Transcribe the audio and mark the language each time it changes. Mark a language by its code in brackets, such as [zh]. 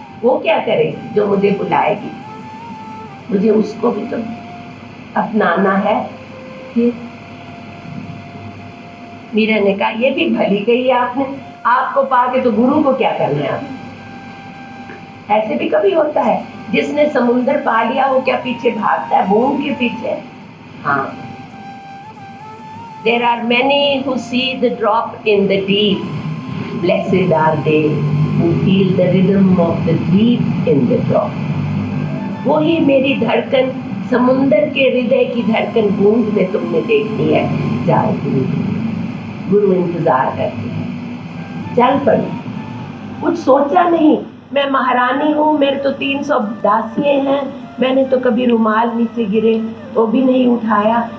[hi] वो क्या करेगी जो मुझे बुलाएगी? मुझे उसको भी तो अपनाना है। फिर मीरा ने कहा, ये भी भली कही आपने, आपको पाके तो गुरु को क्या करना है आप? ऐसे भी कभी होता है, जिसने समुंदर पा लिया वो क्या पीछे भागता है, बूंद के पीछे? [en] हाँ, there are many who see the drop in the deep. Blessed are they who feel the rhythm of the deep in the drop. [hi] वही मेरी धड़कन, समुंदर के हृदय की धड़कन बूंद में तुमने देखनी है। जाओ गुरु, गुरु इंतजार करते हैं। चल पड़ी, कुछ सोचा नहीं। मैं महारानी हूँ, मेरे तो 300 दासियाँ हैं, मैंने तो कभी रुमाल नीचे गिरे वो भी नहीं उठाया।